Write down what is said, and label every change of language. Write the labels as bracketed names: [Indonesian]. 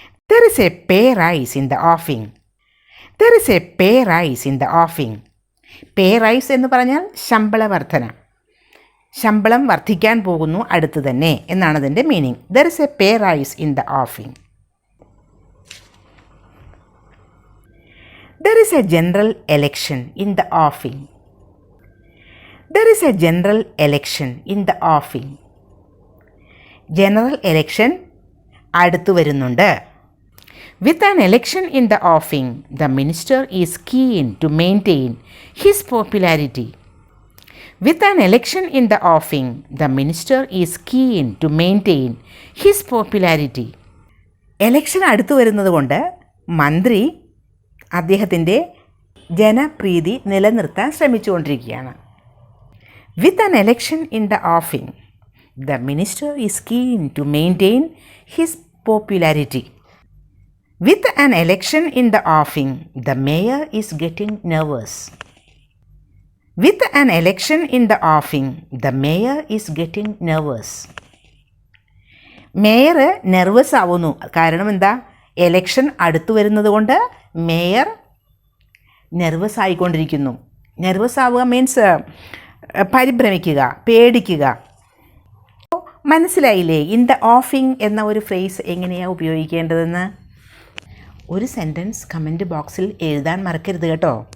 [English] There is a pay rise in the offing. There is a pay rise in the offing. [Malayalam] Pay rice എന്ന് പറഞ്ഞാൽ ശമ്പള വർധന. ശമ്പളം വർദ്ധിക്കാൻ പോകുന്നു അടുത്ത് തന്നെ എന്നാണ് അതിൻ്റെ meaning. [English] There is a pay rise in the offing. There is a general election in the offing. There is a general election in the offing. [Malayalam] General election അടുത്തു വരുന്നുണ്ട്. [English] With an election in the offing, the minister is keen to maintain his popularity. With an election in the offing, the minister is keen to maintain his popularity. [Malayalam] Election അടുത്തു വരുന്നത് കൊണ്ട് മന്ത്രി അദ്ദേഹത്തിൻ്റെ ജനപ്രീതി നിലനിർത്താൻ ശ്രമിച്ചുകൊണ്ടിരിക്കുകയാണ്. [English] With an election in the offing, the minister is keen to maintain his popularity. With an election in the offing, the mayor is getting nervous. With an election in the offing, the mayor is getting nervous. [Malayalam] Mayor nervous ആവുന്നു. കാരണം എന്താ? Election അടുത്തു വരുന്നത് കൊണ്ട് mayor nervous ആയിക്കൊണ്ടിരിക്കുന്നു. Nervous ആവുക means പരിഭ്രമിക്കുക, പേടിക്കുക. മനസ്സിലായില്ലേ in the ഓഫിംഗ് എന്ന ഒരു ഫ്രേസ് എങ്ങനെയാണ് ഉപയോഗിക്കേണ്ടതെന്ന്? ഒരു സെൻറ്റൻസ് കമൻറ്റ് ബോക്സിൽ എഴുതാൻ മറക്കരുത് കേട്ടോ.